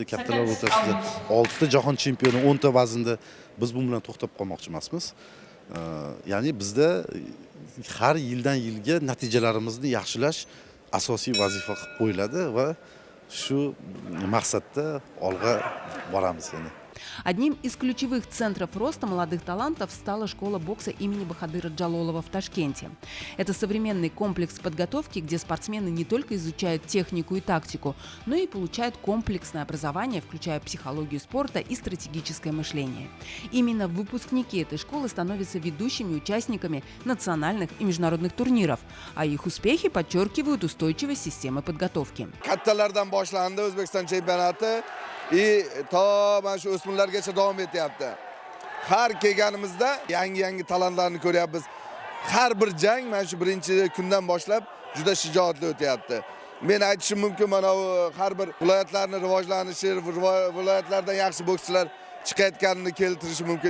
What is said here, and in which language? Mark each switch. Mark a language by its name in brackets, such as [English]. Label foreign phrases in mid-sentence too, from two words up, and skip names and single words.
[Uzbek] Kattalar o'rtasida 6 ta jahon chempioni, 10 ta vaznda biz bu bilan to'xtab qolmoqchi emasmiz. Ya'ni bizda har yildan yilga natijalarimizni yaxshilash asosiy vazifa qilib qo'yiladi va shu maqsadda olg'a boramiz yana. [Russian] Одним из ключевых центров роста молодых талантов стала школа бокса имени Бахадыра Джалолова в Ташкенте. Это современный комплекс подготовки, где спортсмены не только изучают технику и тактику, но и получают комплексное образование, включая психологию спорта и стратегическое мышление. Именно выпускники этой школы становятся ведущими участниками национальных и международных турниров, а их успехи подчеркивают устойчивость системы подготовки. [Uzbek] Kattalardan boshlandi O'zbekiston chempionati to mana shu o'smirlargacha davom etyapti. Har kelganimizda yangi talantlarni ko'ryapmiz. Har bir jang mana shu birinchi kundan boshlab juda shijoatli o'tyapti. Men aytishim mumkin, mana har bir viloyatlarning rivojlanishi, viloyatlardan yaxshi bokschilar chiqayotganini keltirishi mumkin.